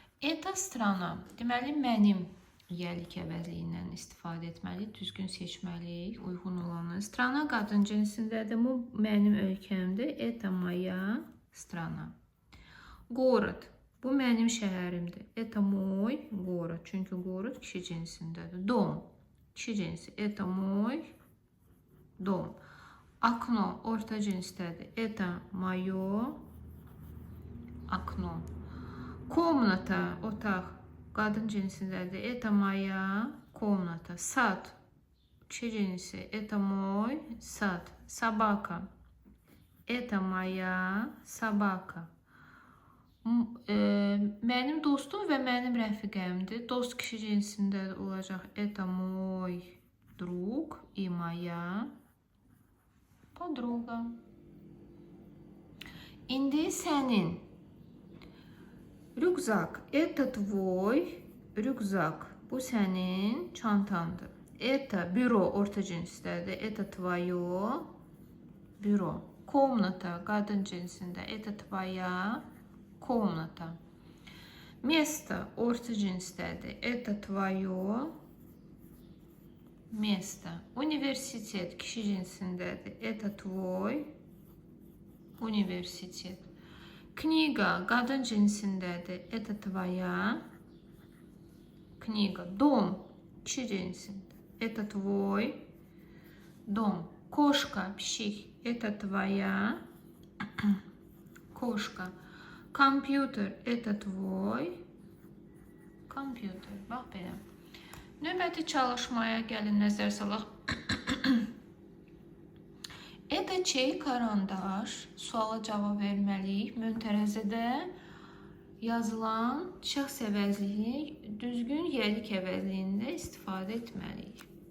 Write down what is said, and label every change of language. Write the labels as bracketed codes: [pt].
[ru] Eta strana, [az] deməli mənim yəlik əvəzliyindən istifadə etməliyik, düzgün seçməliyik, uyğun olanı. Strana qadın cinsindədir, bu mənim ölkəmdir. [ru] Это моя страна. [az] Город, bu mənim şəhərimdir. [ru] Это мой город, [az] çünki город kişi cinsindədir. [ru] Dom, [az] kişi cinsi. [ru] Это mой dom. [az] Окно, orta cinsdədir. [ru] Это мое окно. [az] Комната, otaq, qadın cinsindədir. [ru] Это моя комната. [az] Сад, kişi cinsi. [ru] Это мой сад. Собака. Это моя собака. [az] Mənim dostum və mənim rəfiqəmdir. Dost kişi cinsində olacaq. [ru] Это мой друг и моя подруга. [az] İndi sənin. Rюкзак. [ru] Это твой рюкзак. [az] Bu sənin çantandır. [ru] Это бюро, [az] orta cinsdədir. [ru] Это твое бюро. [az] Комната, qadın cinsində. [ru] Это твоя комната. [az] Место, orta cinsdədir. [ru] Это твое место. [az] Universitet, kişi cinsindədir. [ru] Это твой университет. [az] Книга, qadın cinsindədir. [ru] Это твоя книга. [az] Дом, kişi cinsində. [ru] Это твой дом. [az] Кошка, pişik. [ru] Это твоя кошка. Компьютер, это твой компьютер. [az] Bax belə. Növbəti çalışmaya gəlin nəzər salaq. [ru] Это чей карандаш? [az] Suala cavab verməliyik. Möntərəzədə yazılan şəxs əvəzliyi düzgün yəlik əvəzliyində istifadə etməliyik.